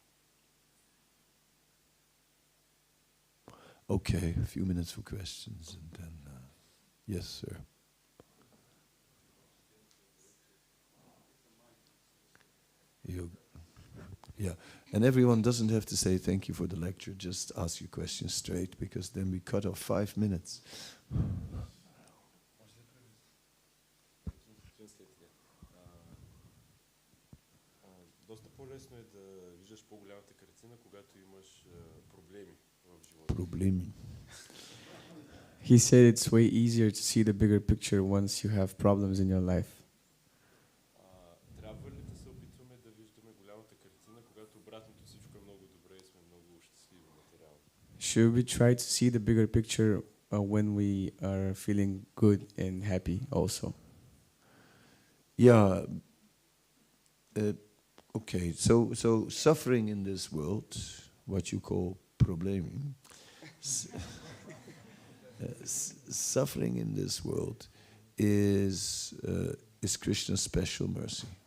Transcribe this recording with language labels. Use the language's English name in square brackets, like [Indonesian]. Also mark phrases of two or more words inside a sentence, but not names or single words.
[English] Okay, a few minutes for questions and then, yes, sir. Yeah, and everyone doesn't have to say thank you for the lecture, just ask your questions straight, because then we cut off 5 minutes. [Bulgarian] Доста по-лесно е да виждаш по-голямата картина, когато имаш проблеми в живота. Проблеми. [English] He said it's way easier to see the bigger picture once you have problems in your life. [Bulgarian] Трябва ли да се опитваме да виждаме голямата картина, когато обратното всичко е много добре и сме много щастливи материално? [English] Should we try to see the bigger picture when we are feeling good and happy also? Yeah. Okay, so suffering in this world, what you call probleming, suffering in this world is Krishna's special mercy.